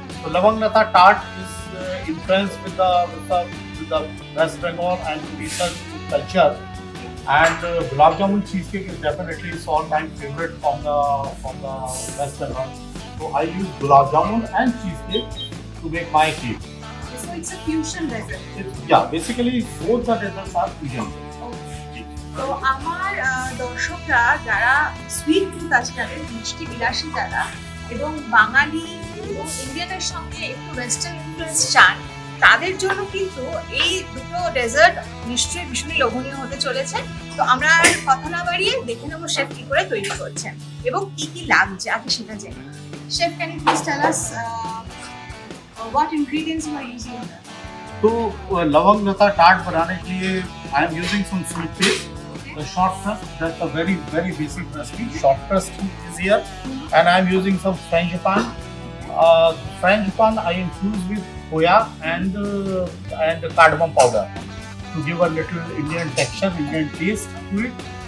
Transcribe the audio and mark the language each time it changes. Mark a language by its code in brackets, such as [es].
[en] So lavang lata tart is influenced with the West Bengal and Odisha culture, and gulab jamun cheesecake is definitely all time favorite from the West Bengal. So I use gulab jamun and cheesecake to make my cake. So it's a fusion dessert. Basically both the desserts are fusion. [bn] তো আমার দর্শকরা যারা sweet tooth আছে, যাদের মিষ্টি বিলাসী যারা এবং বাঙালি এবং ইন্ডিয়ানের সঙ্গে একটু ওয়েস্টার্ন ইনফ্লুয়েন্স চান, তাদের জন্য কিন্তু এই দুটো ডেজার্ট নিশ্চয়ই ভীষণই লোভনীয় হতে চলেছে। তো আমরা আর কথা না বাড়িয়ে দেখে নেবো শেফ কি করে তৈরি করছেন এবং কি কি লাগছে আগে সেটা জেনে। [en] Chef, can you please tell us what ingredients you are using? [hi] तो लवंग लता टार्ट बनाने के लिए [en] I am using some sweet paste, the short crust, that's a very basic recipe. Short crust is here, and I am using some frangipan. Frangipan I infuse with khoya and cardamom powder to give a little Indian texture, Indian taste to it.